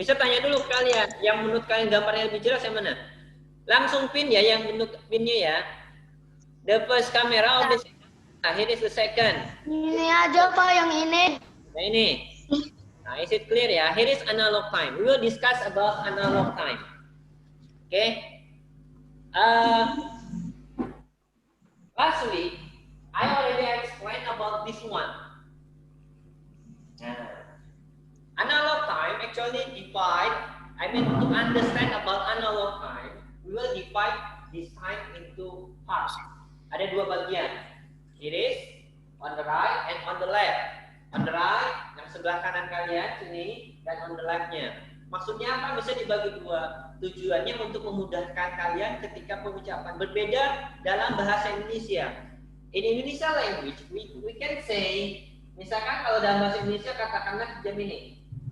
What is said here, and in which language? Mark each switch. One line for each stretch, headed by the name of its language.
Indonesian: Bisa tanya dulu kalian, yang menurut kalian gambarnya lebih jelas yang mana? Langsung pin ya, yang menurut pinnya ya.
English: The first camera of the second. Nah, here is the second.
Indonesian: Ini aja Pak, yang ini. Nah ini.
English: Nah, is it clear ya? Here is analog time. We will discuss about analog time. Okay. Last week, I already explained about this one. Analog time actually to understand about analog time, we will divide this time into parts.
Indonesian: Ada dua bagian.
English: It is on the right and on the left. On the right,
Indonesian: yang sebelah kanan kalian sini, dan on the left-nya. Maksudnya apa? Bisa dibagi dua. Tujuannya untuk memudahkan kalian ketika pengucapan. Berbeda dalam bahasa Indonesia.
English: In Indonesia language, we can say,
Indonesian: misalkan kalau dalam bahasa Indonesia katakanlah jam ini.